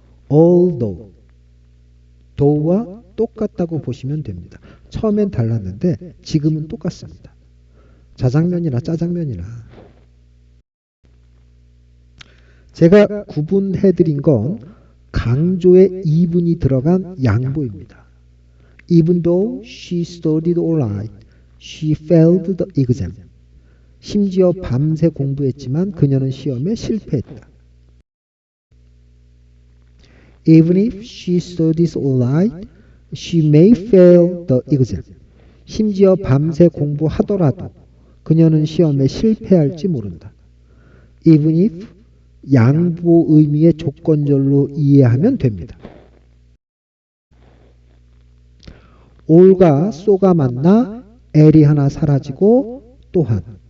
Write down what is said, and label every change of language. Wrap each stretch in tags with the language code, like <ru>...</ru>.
<ko>although, though와 똑같다고 보시면 됩니다. 처음엔 달랐는데 지금은 똑같습니다. 자장면이나 짜장면이나. 제가 구분해드린 건 강조에 이분이 들어간 양보입니다.</ko> <en>Even though she studied all night, she failed the exam.</en> <ko>심지어 밤새 공부했지만 그녀는 시험에 실패했다.</ko> <en>Even if she studies all night, she may fail the exam.</en> <ko>심지어 밤새 공부하더라도 그녀는 시험에 실패할지 모른다. Even if 양보 의미의 조건절로 이해하면 됩니다. all과 so가 만나 l이 하나 사라지고 또한.</ko>